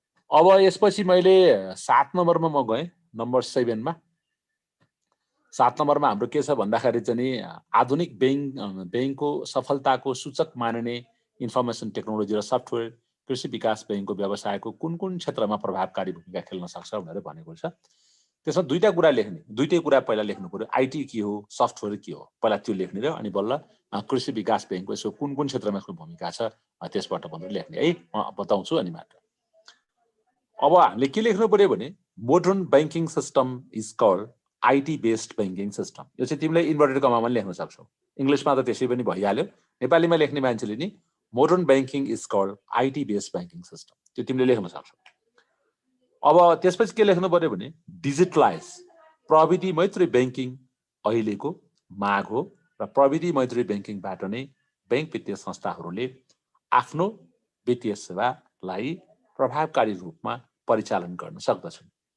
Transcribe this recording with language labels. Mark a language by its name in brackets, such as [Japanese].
[Nepali] अब यसपछि मैले 7 नम्बरमा म गएँ, नम्बर 7 मा। 7 नम्बरमा हाम्रो के छ भन्दाखेरि चाहिँ नि आधुनिक बैंकको सफलताको सूचक मानिने इन्फर्मेसन टेक्नोलोजी र सफ्टवेयर कृषि विकास बैंकको व्यवसायको कुन क्षेत्रमा प्रभावकारी भूमिका खेल्न सक्छ भनेर भनेको छ। त्यसमा दुईटा कुरा लेख्ने, दुईटै कुरा पहिला लेख्नु पर्यो। आइटी के हो, सफ्टवेयर के हो, पहिला त्यो लेख्ने र अनि बल्ल कृषि विकास बैंकको यसो कुन क्षेत्रमा यसको भूमिका छ त्यसबाट भनेर लेख्ने है। म बताउँछु अनि मात्र। अब हामीले के लेख्नु पर्यो भने [English] Modern banking system is called IT based banking system. [Nepali] यो चाहिँ तिमीले इन्भर्टेड कमामा लेख्न सक्छौ। इङ्ग्लिसमा त त्यसै पनि भइहाल्यो, नेपालीमा लेख्ने मान्छेले नि [English] modern banking is called IT based banking system, [Nepali] त्यो तिमीले लेख्न सक्छौ। अब त्यसपछि के लेख्नु पर्यो भने डिजिटलाइज प्रविधि मैत्री बैंकिङ अहिलेको माग हो र प्रविधि मैत्री बैंकिङबाट नै बैंक वित्तीय संस्थाहरूले आफ्नो वित्तीय सेवालाई प्रभावकारी रूपमा परिचालन गर्न सक्दछन्।